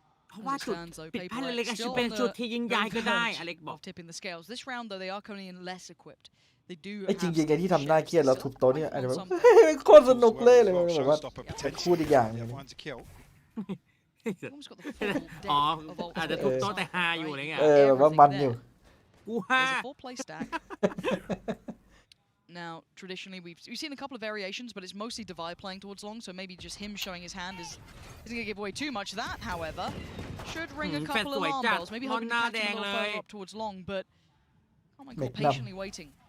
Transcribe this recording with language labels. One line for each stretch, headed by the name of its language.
Thai: เพราะว่าจุดผิดพลาดเล็กๆอาจจะเป็นจุดที่ยิ่งใหญ่ก็ได้อเล็กบอก
English: Tipping the scales. This round though they are coming in less equipped. They do
Thai: ไอ้
English: have
Thai: จริงๆไอ้ที่ทำหน้าเครียดแล้วทุบโต๊ะเนี่ยอาจจะแบบ
English: something.
Thai: โคตรสนุกเลยแบบว่าพูดอีกอย่างเลย
English: Find a kill. Almost got the full
Thai: อ๋อ
English: depth of ult.
Thai: อาจจะทุบโต๊ะแต่ฮาอยู่อะไรเงี้ย แบบว่ามันอยู่ กูฮา
English: There's a full play stack. Now, traditionally, we've seen a couple of variations, but it's mostly Divide playing towards long, so maybe just him showing his hand isn't going to give away too much. That, however, should ring a couple of alarm bells. Maybe hoping to catch him a little further up towards long, but oh my god, patiently waiting.